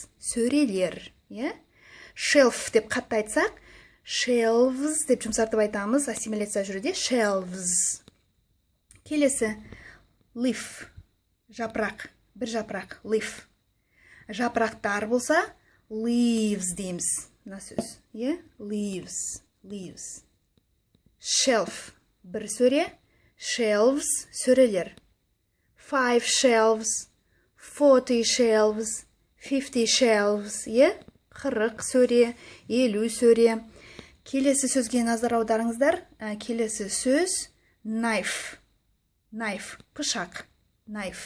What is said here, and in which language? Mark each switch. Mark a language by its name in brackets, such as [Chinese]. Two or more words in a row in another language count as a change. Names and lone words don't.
[Kazakh] Сөрелер. Shelf деп қатты айтсақ, shelves деп жұмсартып айтамыз, ассимиляция жүруде. Shelves. Келесі leaf. Жапырақ. Бір жапырақ. Leaf. Жапырақтар болса, leaves дейміз. Мына сөз. [English] Leaves. Leaves. Shelf. [Kazakh] Бір сөре. [English] Shelves. Сөрелер. 5 shelves. 40 shelves. 50 shelves. [Kazakh] 40 сөре, 50 сөре. Келесі сөзге назар аударыңыздар. Келесі сөз knife. Knife, пышақ. Knife.